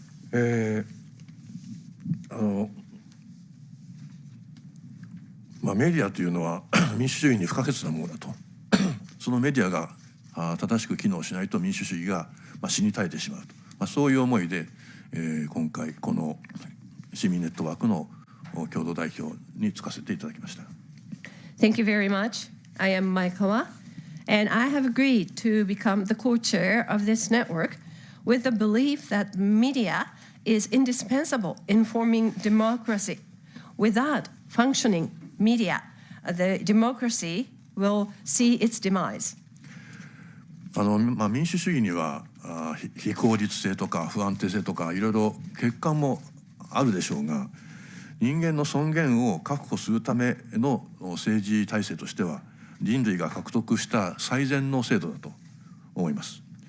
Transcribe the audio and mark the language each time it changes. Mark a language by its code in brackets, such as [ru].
[ja] メディアというのは民主主義に不可欠なものだとそのメディアが正しく機能しないと民主主義が死に絶えてしまうと、そういう思いで、今回この市民ネットワークの共同代表に就かせていただきました。 [en] Thank you very much. I am Maekawa, and I have agreed to become the co-chair of this network with the belief that media is indispensable in forming democracy. Without functioning media, the democracy will see its demise. [ja] 民主主義には非効率性とか不安定性とかいろいろ欠陥もあるでしょうが、人間の尊厳を確保するための政治体制としては人類が獲得した最善の制度だと思います。